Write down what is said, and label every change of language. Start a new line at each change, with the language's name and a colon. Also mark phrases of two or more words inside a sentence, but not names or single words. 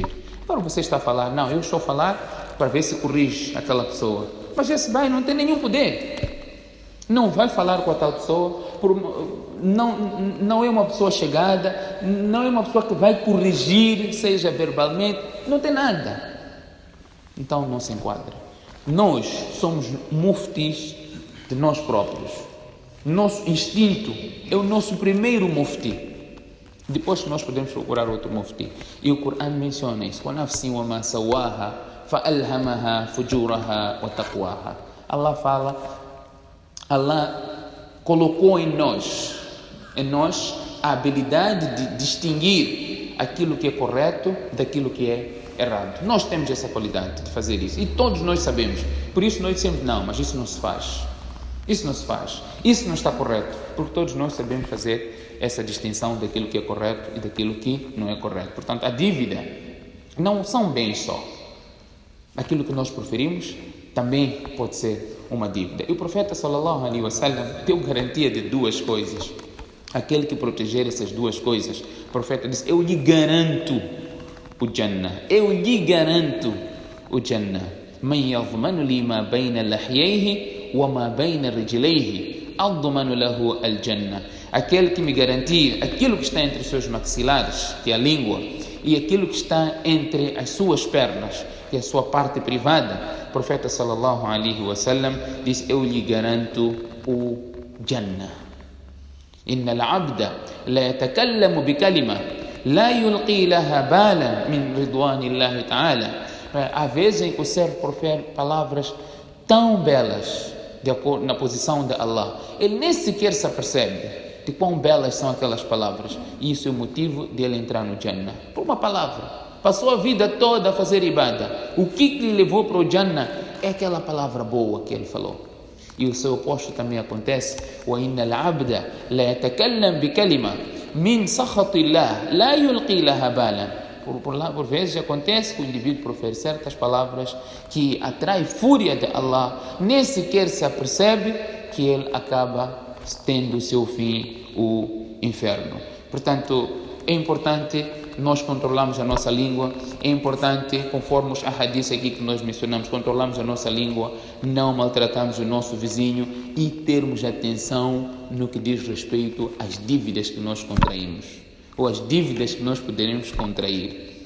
Portuguese: Agora você está a falar, não, eu estou a falar para ver se corrige aquela pessoa, mas esse vai não tem nenhum poder, não vai falar com a tal pessoa, não é uma pessoa chegada, não é uma pessoa que vai corrigir, seja verbalmente, não tem nada. Então não se enquadra. Nós somos muftis de nós próprios. Nosso instinto é o nosso primeiro mufti. Depois nós podemos procurar outro mufti. E o Corão menciona isso.
Arabic: وَنَفْسٍ وَمَا سَوَّاهَا فَأَلْهَمَهَا فُجُورَهَا وَتَقْوَاهَا.
Portuguese: Allah fala, Allah colocou em nós a habilidade de distinguir aquilo que é correto daquilo que é errado. Nós temos essa qualidade de fazer isso. E todos nós sabemos. Por isso nós dizemos, não, mas isso não se faz. Isso não se faz. Isso não está correto. Porque todos nós sabemos fazer essa distinção daquilo que é correto e daquilo que não é correto. Portanto, a dívida não são bens só. Aquilo que nós preferimos também pode ser uma dívida. E o profeta
Arabic: صلى الله عليه وسلم
Portuguese: deu garantia de duas coisas. Aquele que proteger essas duas coisas, o profeta disse, eu lhe garanto o Jannah. Eu lhe garanto o Jannah.
Arabic: من يضمن لي ما بين لحييه وما بين رجليه أضمن له الجنة.
Portuguese: Aquele que me garantir aquilo que está entre os seus maxilares, que é a língua, e aquilo que está entre as suas pernas, que é a sua parte privada, o profeta
Arabic: صلى الله عليه وسلم
Portuguese: diz, eu lhe garanto o Jannah.
Arabic: إن العبد ليتكلم بكلمة لا يلقي لها بالا من رضوان الله تعالى.
Portuguese: Há vezes em que o servo profere palavras tão belas de acordo na posição de Allah, ele nem sequer se apercebe de quão belas são aquelas palavras, e isso é o motivo de ele entrar no Jannah, por uma palavra. Passou a vida toda a fazer ibada, o que lhe levou para o Jannah é aquela palavra boa que ele falou. E o seu oposto também acontece.
Arabic: وَإِنَّ الْعَبْدَ لَا يَتَكَلَّمْ بِكَلِمَةٍ مِنْ سَخَطِ اللَّهِ لَا يُلْقِي لَهَا بَالًا.
Portuguese: Por vezes acontece que o indivíduo profere certas palavras que atrai fúria de Allah, nem sequer se apercebe que ele acaba tendo o seu fim, o inferno. Portanto, é importante nós controlarmos a nossa língua, é importante, conforme os hadiths aqui que nós mencionamos, controlarmos a nossa língua, não maltratarmos o nosso vizinho e termos atenção no que diz respeito às dívidas que nós contraímos, ou as dívidas que nós poderemos contrair.